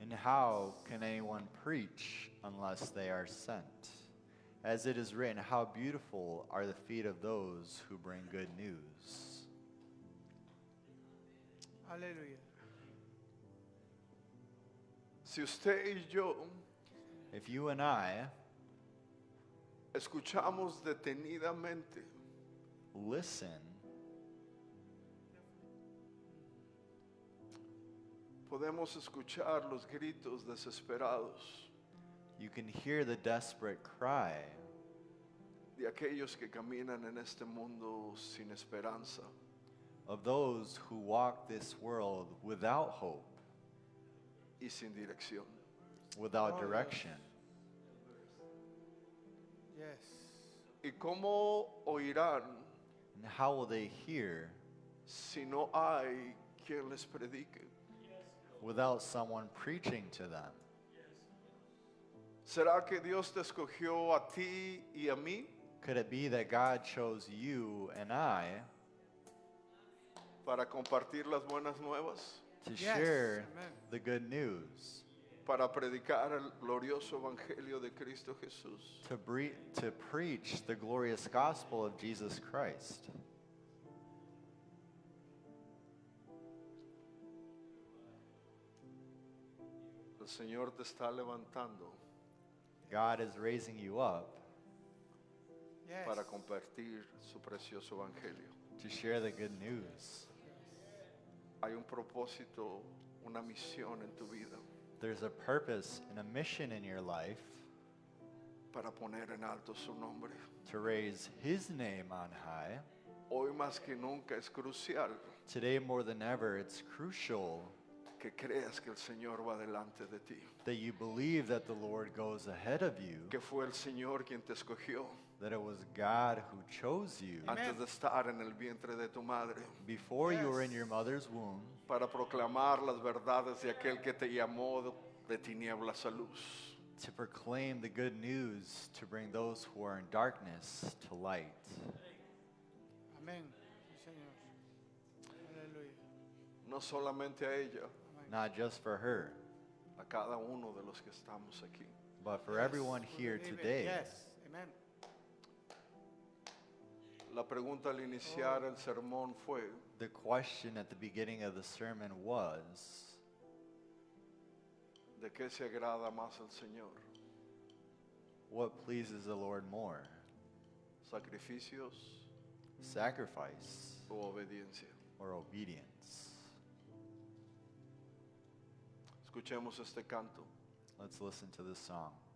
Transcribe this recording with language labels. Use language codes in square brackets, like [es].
[en] And how can anyone preach unless they are sent? As it is written, how beautiful are the feet of those who bring good news. [es] Aleluya. Si usted y yo [en] If you and I [es] escuchamos detenidamente [en] listen, [es] podemos escuchar los gritos desesperados [en] you can hear the desperate cry [es] de aquellos que caminan en este mundo sin esperanza. [en] of those who walk this world without hope, [es] Y sin dirección. [en] without Oh, yes. direction. Yes. [es] ¿Y cómo oirán [en] And how will they hear [es] si no hay quien les predique? [en] without someone preaching to them? [es] ¿Será que Dios te escogió a ti y a mí [en] Could it be that God chose you and I [es] para compartir las buenas nuevas? [en] to Yes. share Amen. the good news, [es] Para predicar el glorioso evangelio de Cristo Jesús. [en] to preach the glorious gospel of Jesus Christ? [es] El Señor te está levantando [en] God is raising you up Yes. [es] para compartir su precioso evangelio. [en] to share the good news. [es] Hay un propósito, una misión en tu vida [en] There's a purpose and a mission in your life [es] para poner en alto su nombre. [en] to raise His name on high. [es] Hoy más que nunca es crucial [en] Today more than ever, it's crucial [es] que creas que el Señor va delante de ti, [en] that you believe that the Lord goes ahead of you, [es] que fue el Señor quien te escogió [en] that it was God who chose you [es] antes de estar en el vientre de tu madre [en] before you were in Yes. your mother's womb [es] para proclamar las verdades de aquel que te llamó de tinieblas a luz. [en] to proclaim the good news to bring those who are in darkness to light. [es] Amén. Sí, Señor. Aleluya. No solamente a ella, Amén. [en] Not just for her, [es] a cada uno de los que estamos aquí. [en] but for Yes. everyone here Believe it. today. Yes. Amen. [es] La pregunta al iniciar el sermón fue, [en] The question at the beginning of the sermon was, [es] ¿de qué se agrada más el Señor? [en] what pleases the Lord more? [es] ¿Sacrificios [en] Sacrifice [es] o obediencia? [en] or obedience? [es] Escuchemos este canto. [en] Let's listen to this song.